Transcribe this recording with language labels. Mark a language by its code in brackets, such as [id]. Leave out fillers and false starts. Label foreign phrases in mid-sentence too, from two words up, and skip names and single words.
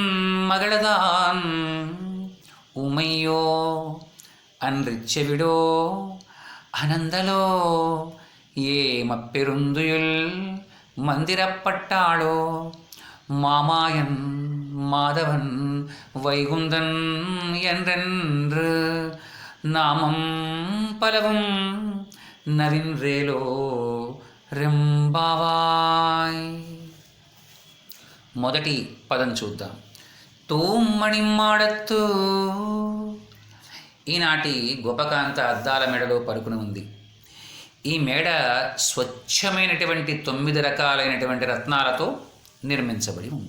[ta] மகளதான் உமையோ அன்று செவிடோ அனந்தலோ ஏமப்பெருந்துயுள் மந்திரப்பட்டாளோ மாமாயன் மாதவன் வைகுந்தன் என்றென்று நாமம் பலவும் நவின்றேலோ రెంబావాయ్. [te] మొదటి పదం చూద్దాం. [ta] தூமணி மாடத்து. [te] ఈనాటి గోపకాంత అద్దాల మేడలో పరుకుని ఉంది. ఈ మేడ స్వచ్ఛమైనటువంటి 9 రకాలైనటువంటి రత్నాలతో నిర్మించబడి ఉంది.